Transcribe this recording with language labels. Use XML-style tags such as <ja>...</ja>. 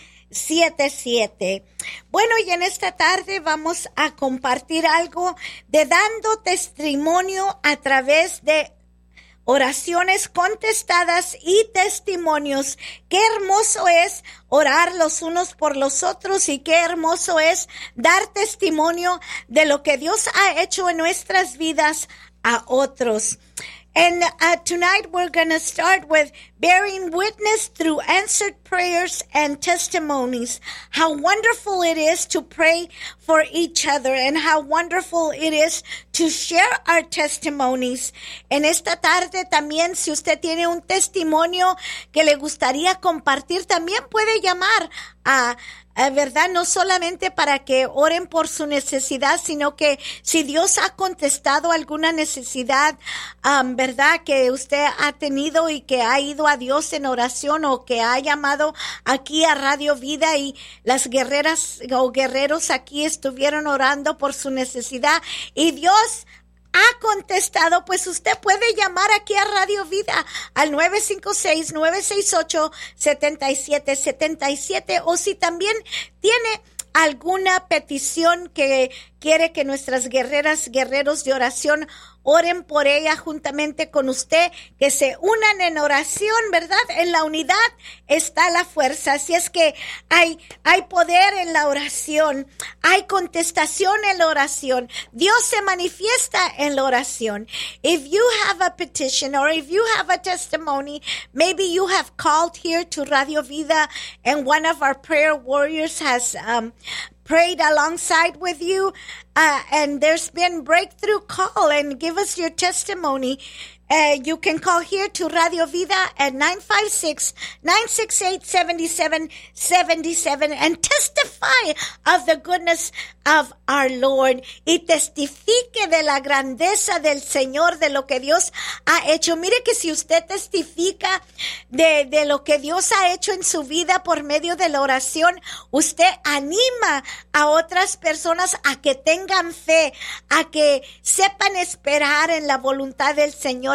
<es>956-968-7777. Bueno, y en esta tarde vamos a compartir algo de dando testimonio a través de oraciones contestadas y testimonios. Qué hermoso es orar los unos por los otros y qué hermoso es dar testimonio de lo que Dios ha hecho en nuestras vidas a otros.</es> <en>And tonight we're going to start with bearing witness through answered prayers and testimonies. How wonderful it is to pray for each other and how wonderful it is to share our testimonies.</en> <es>En esta tarde también, si usted tiene un testimonio que le gustaría compartir, también puede llamar a verdad, no solamente para que oren por su necesidad, sino que si Dios ha contestado alguna necesidad, verdad, que usted ha tenido y que ha ido a Dios en oración o que ha llamado aquí a Radio Vida y las guerreras o guerreros aquí estuvieron orando por su necesidad y Dios ha contestado, pues usted puede llamar aquí a Radio Vida al 956-968-7777 o si también tiene alguna petición que quiere que nuestras guerreras, guerreros de oración oren por ella juntamente con usted, que se unan en oración, ¿verdad? En la unidad está la fuerza. Así es que hay poder en la oración, hay contestación en la oración. Dios se manifiesta en la oración.</es> <en>If you have a petition or if you have a testimony, maybe you have called here to Radio Vida and one of our prayer warriors has prayed alongside with you, and there's been breakthrough, call and give us your testimony. You can call here to Radio Vida at 956-968-7777 and testify of the goodness of our Lord.</en> <es>Y testifique de la grandeza del Señor, de lo que Dios ha hecho. Mire que si usted testifica de lo que Dios ha hecho en su vida por medio de la oración, usted anima a otras personas a que tengan fe, a que sepan esperar en la voluntad del Señor.</es>